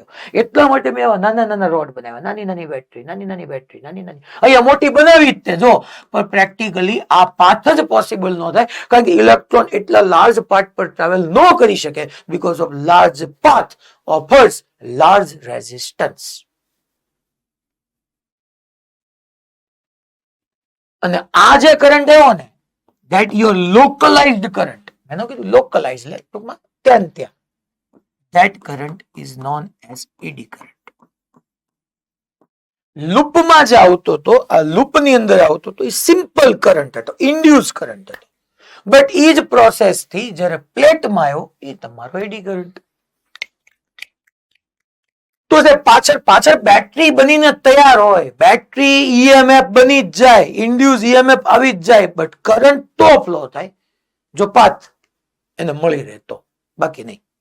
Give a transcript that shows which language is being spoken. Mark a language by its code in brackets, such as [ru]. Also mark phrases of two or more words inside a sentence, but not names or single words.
[gu] એટલા માટે મેં આવા નાના રોડ બનાવ્યા, નાની બેટરી, અહીંયા મોટી બનાવી જ તે જો, પણ પ્રેક્ટિકલી આ પાથ જ પોસિબલ ન થાય કારણ કે ઇલેક્ટ્રોન એટલા [en] large part [gu] પર ટ્રાવેલ ન કરી શકે [en] because of large path offers large resistance. અને આ જે કરંટ આવ્યો ને that your localized current, [gu] મેં કીધું લોકલાઇઝ લે ટૂંકમાં ત્યાં [en] that current is known as eddy current. [gu] લૂપમાં જે આવતો હતો, આ લૂપની અંદર આવતો હતો એ [en] simple current [gu] હતો, [en] induce current [gu] હતો. બટ એ જ પ્રોસેસ થી જ્યારે પ્લેટમાં આવ્યો એ તમારો [en] eddy current. [gu] તો પાછળ બેટરી બનીને તૈયાર હોય, [en] battery EMF [gu] બની જ જાય, [en] induce EMF [gu] આવી જ જાય, [en] but current [gu] તો ફ્લો થાય જો પાથ એને મળી રહે તો, બાકી નહીં.